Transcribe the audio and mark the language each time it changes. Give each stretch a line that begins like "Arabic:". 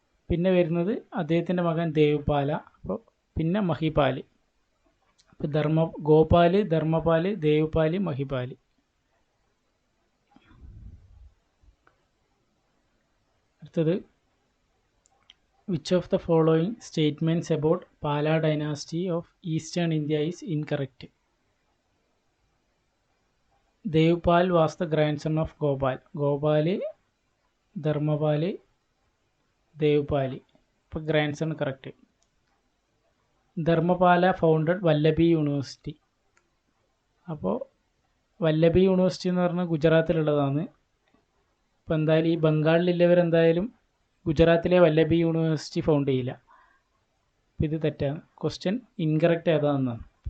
Malayalam: പിന്നെ വരുന്നത് അദ്ദേഹത്തിൻ്റെ മകൻ ദേവപാല. അപ്പോൾ പിന്നെ മഹിപാൽ. അപ്പോൾ ഗോപാൽ, ധർമ്മപാൽ, ദേവ്പാൽ, മഹിപാൽ. അടുത്തത്
English: which of the following statements about Pala dynasty of Eastern India is incorrect? Devpal was the grandson of Gopal. Gopal, Dharmapal, Devpal.
Malayalam: അപ്പോൾ
English: grandson correct. Dharmapala founded Vallabhi university.
Malayalam: അപ്പോൾ വല്ലഭി യൂണിവേഴ്സിറ്റി എന്ന് പറഞ്ഞാൽ ഗുജറാത്തിലുള്ളതാണ്. അപ്പോൾ എന്തായാലും ഈ ബംഗാളിലുള്ളവരെന്തായാലും ഗുജറാത്തിലെ വല്ലഭി യൂണിവേഴ്സിറ്റി ഫൗണ്ട് ചെയ്യില്ല. അപ്പോൾ ഇത് തെറ്റാണ്. Question incorrect ഏതാണെന്നാണ്.